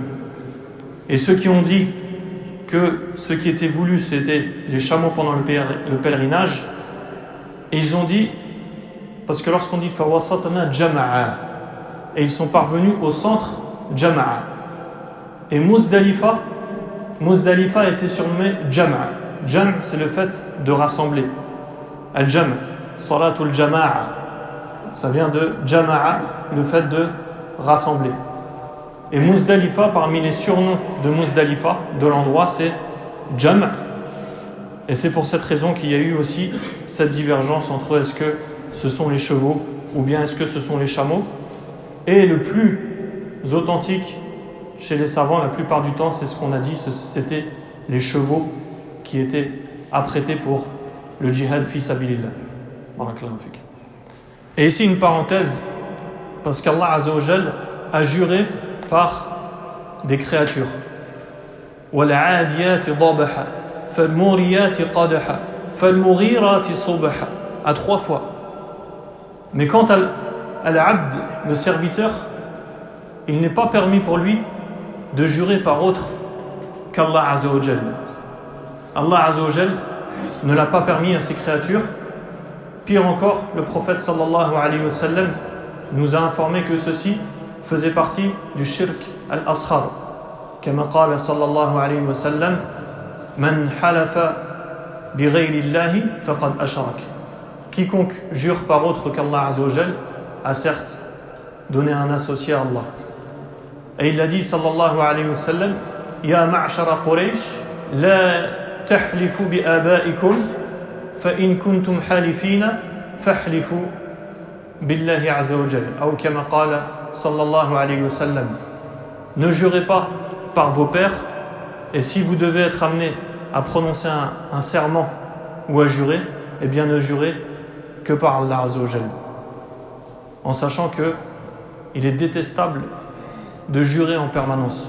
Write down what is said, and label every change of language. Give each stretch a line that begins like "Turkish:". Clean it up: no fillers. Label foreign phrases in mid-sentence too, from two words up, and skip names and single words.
French: Et ceux qui ont dit que ce qui était voulu c'était les chameaux pendant le pèlerinage, et ils ont dit, parce que lorsqu'on dit
Arabic: فوسطن جمعا,
French: et ils sont parvenus au centre jama'a, et Muzdalifa était surnommé jama'a. Jam' c'est le fait de rassembler,
Arabic: الجمع صلاة الجماعة,
French: ça vient de jama'a, le fait de rassembler. Et Muzdalifa, parmi les surnoms de Muzdalifa, de l'endroit, c'est Jam'. Et c'est pour cette raison qu'il y a eu aussi cette divergence entre est-ce que ce sont les chevaux ou bien est-ce que ce sont les chameaux. Et le plus authentique chez les savants, la plupart du temps, c'est ce qu'on a dit, c'était les chevaux qui étaient apprêtés pour le djihad
Arabic: في سبيل الله.
French: Et ici une parenthèse, parce qu'Allah
Arabic: عز وجل
French: a juré par des créatures.
Arabic: وَالْعَادِيَاتِ ضَبَحًا فَالْمُورِيَاتِ قَدَحًا فَالْمُغِيرَاتِ صُبَحًا,
French: à 3 fois. Mais quant à l'abd, le serviteur, il n'est pas permis pour lui de jurer par autre qu'Allah
Arabic: عز وجل.
French: Allah
Arabic: عز وجل
French: ne l'a pas permis à ses créatures. Pire encore, le prophète
Arabic: صلى الله عليه وسلم
French: nous a informé que ceci faisait partie du
Arabic: الشرك الأصغر. كما قال صلى الله عليه وسلم من حلف بغير الله فقد أشرك.
French: Quiconque jure par autre qu'Allah
Arabic: عز وجل
French: a certes donner un associé à Allah. Et il a dit
Arabic: صلى الله عليه وسلم يا معشر قريش لا تحلفوا بآبائكم فإن كنتم حالفين فاحلفوا بالله عز وجل. Ou كما قال صلى الله عليه وسلم.
French: Ne jurez pas par vos pères, et si vous devez être amené à prononcer un serment ou à jurer, eh bien ne jurez que par Allah
Arabic: عز وجل.
French: En sachant que il est détestable de jurer en permanence.